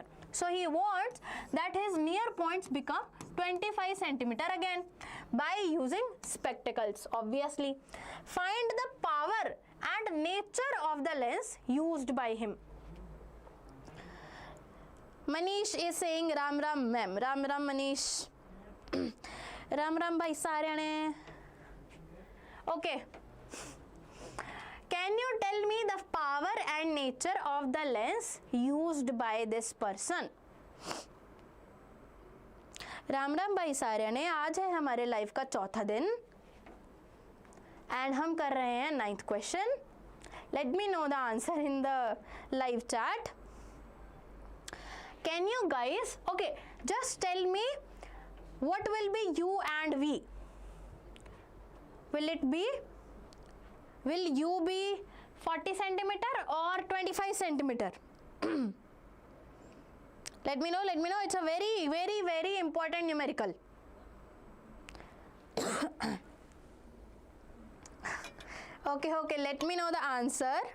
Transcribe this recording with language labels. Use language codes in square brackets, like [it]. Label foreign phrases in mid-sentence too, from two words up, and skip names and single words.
[en] So he wants that his near points become 25 centimeter again by using spectacles, obviously. Find the power and nature of the lens used by him. Manish is saying [hi] राम राम [en] ma'am. [hi] राम राम मनीष। राम राम भाई सारे ने. [en] Okay. Can you tell me the power and nature of the lens used by this person? [hi] राम राम भाई सारे ने, आज है हमारे लाइफ का चौथा दिन एंड हम कर रहे हैं 9th क्वेश्चन. [en] Let me know the answer in the live chat. Can you guys, Okay, just tell me what will be u and v. Will you be 40 centimeter or 25 centimeter? Let me know. It's a very important numerical. Okay, let me know the answer.